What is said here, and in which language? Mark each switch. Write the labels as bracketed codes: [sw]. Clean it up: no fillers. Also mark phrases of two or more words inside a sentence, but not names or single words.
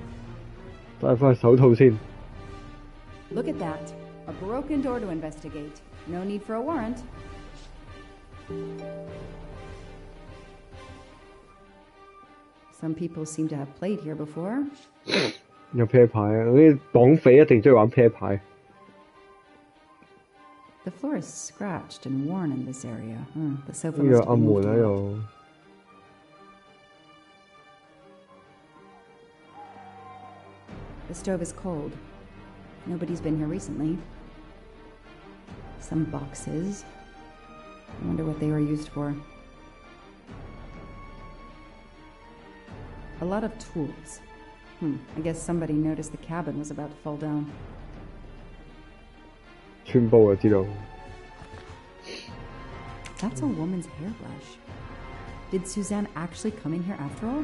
[yue] 戴翻手套先。 [en] Look at that. A broken door to investigate. No need for a warrant. Some people seem to have played here before. [yue] 有啤牌啊！嗰啲綁匪一定中意玩啤牌。 [en] The floor is scratched and worn in this area. The sofa [yue] 呢個 [en] must [yue] 暗 [en] have [yue] 門 [en] moved [yue] 喺 [en] away. [yue] 度。 [en] The stove is cold. Nobody's been here recently. Some boxes. I wonder what they were used for. A lot of tools. I guess somebody noticed the cabin was about to fall down. [yue] 穿煲就知道。 [en] That's a woman's hairbrush. Did Suzanne actually come in here after all?